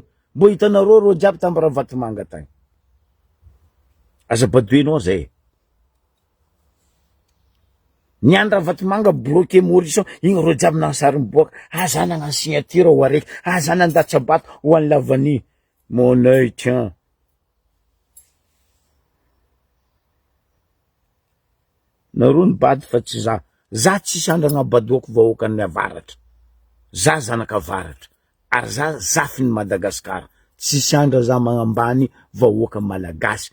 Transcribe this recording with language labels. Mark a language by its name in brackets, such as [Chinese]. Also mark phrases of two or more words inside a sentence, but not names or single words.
[Malagasy] Mbo hitanareo ro jiaby tamby Ravatomanga tagny. Aza badoenao zay. Niany Ravatomanga bloqué Maurice igny ro jiaby nansary miboaka. Aza nagnano signature ho araiky. Aza nandatsabato ho an'ny lavany. [French] Mon œil tiens. [Malagasy] Nareo nibady fa tsy za. Za tsisy andro agnabadoako vahoakan'ny avaratra. Za zanaka avaratra. Ary za zafiny Madagasikara. Tsisy andro za magnambany vahoaka malagasy.